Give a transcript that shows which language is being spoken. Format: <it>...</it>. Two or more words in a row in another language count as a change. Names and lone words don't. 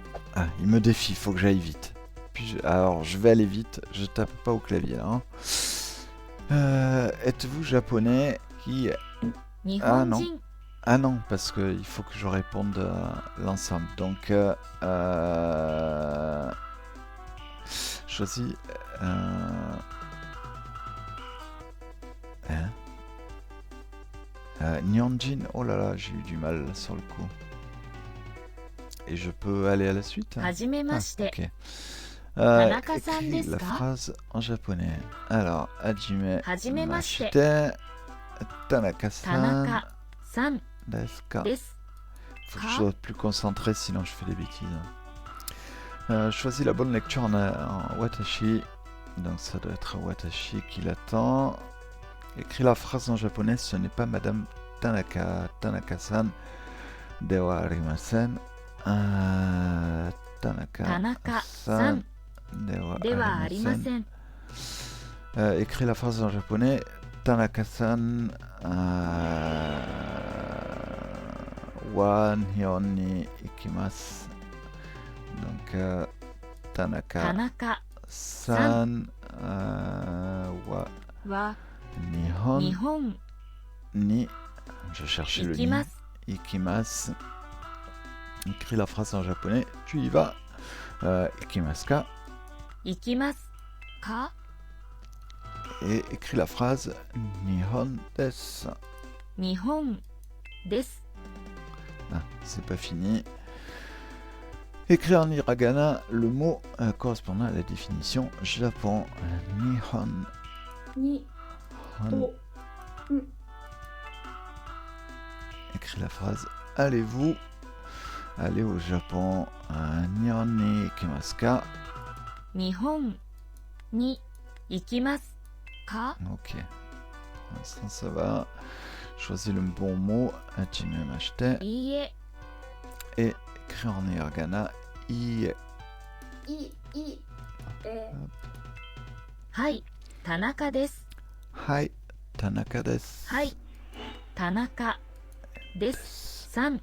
<fr>Ah, il me défie, faut que j'aille vite. Alors, je vais aller vite, je tape pas au clavier là. Hein. Êtes-vous japonais qui...</fr> <ja>日 Ah 本</ja> <fr>non.</fr> <ja>人</ja> <fr>Ah non, parce qu'il faut que je réponde à l'ensemble. Donc, choisis... Hein Nihonjin, oh là là, j'ai eu du mal là, sur le coup. Et je peux aller à la suite hein?</fr> <ja>はじめまして</ja> <fr>Ok.</fr> <ja>Tanaka-san</ja> <fr>Écris</fr> <ja>desu</ja> <fr>la</fr> <ja>ka?</ja> <fr>phrase en japonais. Alors,</fr> <ja>hajime Hajimemashite. まして田中さん田中さんですか? です</ja> <fr>Faut que</fr> <ja>Ka?</ja> <fr>je sois plus concentré, sinon je fais des bêtises. Choisis la bonne lecture en watashi. Donc ça doit être watashi qui l'attend. Écris la phrase en japonais. Ce n'est pas Madame Tanaka.</fr> <ja>田中さんではありません. Tanaka-san さん dewa ではありま arimasen. せん</ja> <fr>Écris la phrase en japonais.</fr> <ja>田中さんは日本に行きます.</ja> <fr>Donc,</fr> <ja>田 Tanaka-san 中 wa は Nihon 日本</ja> <fr>ni. Je cherchais</fr> <ja>行</ja> <fr>le</fr> <ja>き ni. ます Ikimasu.</ja> <fr>Écris la phrase en japonais. Tu y vas.</fr> <ja>行きますか. 行きますか</ja> <fr>Et écris la phrase</fr> <ja>日本です. 日本です</ja> <fr>Ah, c'est pas fini. Écris en hiragana le mot correspondant à la définition Japon.</fr> <ja>Nihon. に Hon.</ja> <fr>Écris la phrase Allez-vous aller au Japon?</fr> <ja>日本に行きますか? 日本に行きますか</ja> <fr>Ok. Pour l'instant, ça va. Choisis le bon mot.</fr> <ja>はじめまして. いいえ</ja> <fr>Et écris en hiragana Ie.</fr> <ja>いはい田中です Hai. 田中です. はい田中ですさん</ja>